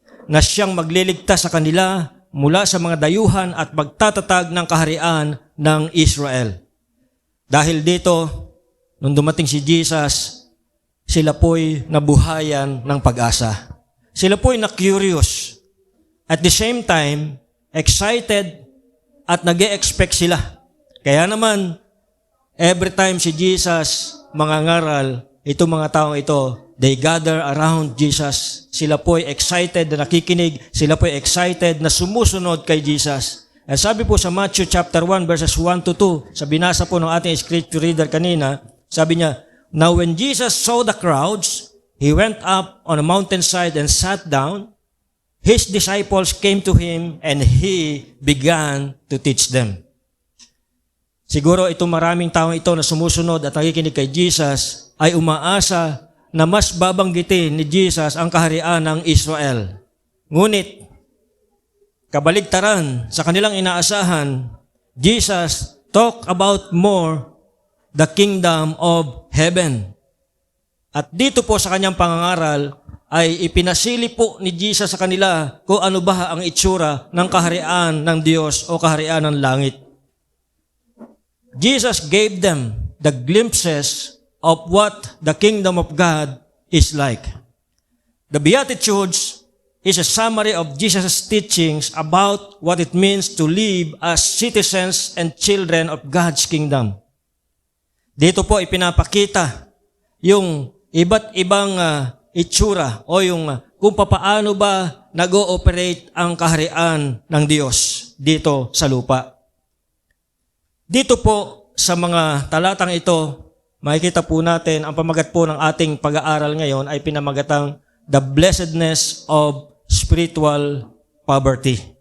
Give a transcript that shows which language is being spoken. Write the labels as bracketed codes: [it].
[tl] Na siyang magliligtas sa kanila mula sa mga dayuhan at magtatatag ng kaharian ng Israel. Dahil dito, nung dumating si Jesus, sila po'y nabuhayan ng pag-asa. Sila po'y na-curious. [en] At the same time, excited [tl] at nag-e-expect sila. Kaya naman, every time si Jesus mangangaral, itong mga taong ito, [en] they gather around Jesus. [tl] Sila po'y excited na nakikinig. Sila po'y excited na sumusunod kay Jesus. At sabi po sa Matthew chapter 1 verses 1 to 2, sa binasa po ng ating scripture reader kanina, sabi niya, [en] "Now when Jesus saw the crowds, he went up on a mountainside and sat down. His disciples came to him and he began to teach them." [tl] Siguro itong maraming taong ito na sumusunod at nakikinig kay Jesus ay umaasa na mas babanggitin ni Jesus ang kaharian ng Israel. Ngunit, kabaligtaran sa kanilang inaasahan, [en] Jesus talk about more the kingdom of heaven. [tl] At dito po sa kanyang pangangaral ay ipinasili po ni Jesus sa kanila kung ano ba ang itsura ng kaharian ng Diyos o kaharian ng langit. [en] Jesus gave them the glimpses of what the kingdom of God is like. The Beatitudes is a summary of Jesus' teachings about what it means to live as citizens and children of God's kingdom. [tl] Dito po ipinapakita yung iba't ibang itsura o yung kung paano ba nag-ooperate ang kaharian ng Diyos dito sa lupa. Dito po sa mga talatang ito, makikita po natin ang pamagat po ng ating pag-aaral ngayon ay pinamagatang [en] the blessedness of spiritual poverty.